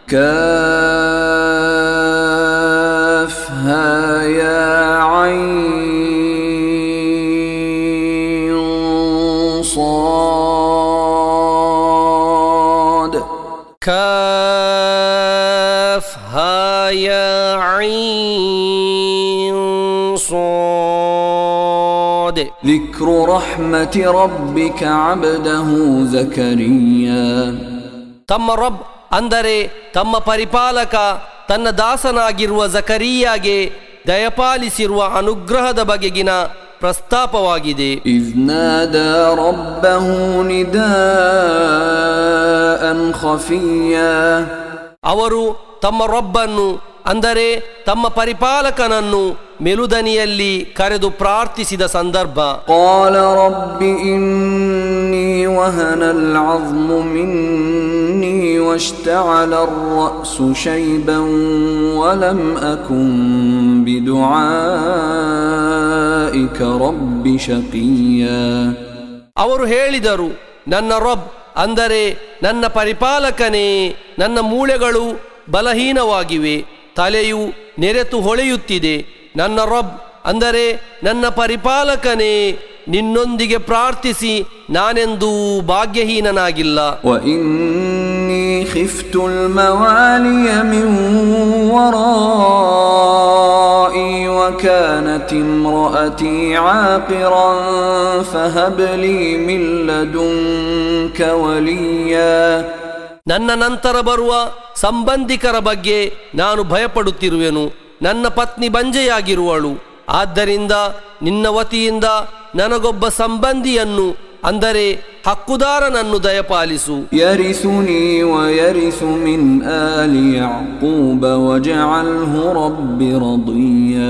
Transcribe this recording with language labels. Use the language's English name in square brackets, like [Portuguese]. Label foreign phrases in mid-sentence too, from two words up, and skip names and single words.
[Arabic] كاف ها يا عين صاد. كاف ها يا عين صاد. ذكر رحمة ربك عبده زكريا. [Kannada] ತಮ್ಮ ರಬ್ ಅಂದರೆ ತಮ್ಮ ಪರಿಪಾಲಕ ತನ್ನ ದಾಸನಾಗಿರುವ ಜಕರಿಯಾಗೆ ದಯಪಾಲಿಸಿರುವ ಅನುಗ್ರಹದ ಬಗೆಗಿನ ಪ್ರಸ್ತಾಪವಾಗಿದೆ. [Arabic] إذ نادى ربه نداء خفيا. [Kannada] ಅವರು ತಮ್ಮ ರಬ್ಬನ್ನು ಅಂದರೆ ತಮ್ಮ ಪರಿಪಾಲಕನನ್ನು ಮೆಲುದನಿಯಲ್ಲಿ ಕರೆದು ಪ್ರಾರ್ಥಿಸಿದ ಸಂದರ್ಭ. [Arabic] قال رب إني وهن العظم مني واشتعل الرأس شيبا ولم أكن بدعائك رب شقيا. [Kannada] ಅವರು ಹೇಳಿದರು, ನನ್ನ ರಬ್ ಅಂದರೆ ನನ್ನ ಪರಿಪಾಲಕನೇ, ನನ್ನ ಮೂಳೆಗಳು ಬಲಹೀನವಾಗಿವೆ, ತಲೆಯು ನೆರೆತು ಹೊಳೆಯುತ್ತಿದೆ. ನನ್ನ ರಬ್ ಅಂದರೆ ನನ್ನ ಪರಿಪಾಲಕನೇ, ನಿನ್ನೊಂದಿಗೆ ಪ್ರಾರ್ಥಿಸಿ ನಾನೆಂದೂ ಭಾಗ್ಯಹೀನನಾಗಿಲ್ಲ. [Arabic] وإني خفت الموالي من ورائي وكانت امرأتي عاقرا فهب لي من لدنك وليا. [Kannada] ನನ್ನ ನಂತರ ಬರುವ ಸಂಬಂಧಿಕರ ಬಗ್ಗೆ ನಾನು ಭಯಪಡುತ್ತಿರುವೆನು. ನನ್ನ ಪತ್ನಿ ಬಂಜೆಯಾಗಿರುವಳು, ಆದ್ದರಿಂದ ನಿನ್ನ ವತಿಯಿಂದ ನನಗೊಬ್ಬ ಸಂಬಂಧಿಯನ್ನು ಅಂದರೆ ಹಕ್ಕುದಾರನನ್ನು ದಯಪಾಲಿಸು. [Arabic] يرثني ويرث من آل يعقوب واجعله رب رضيا.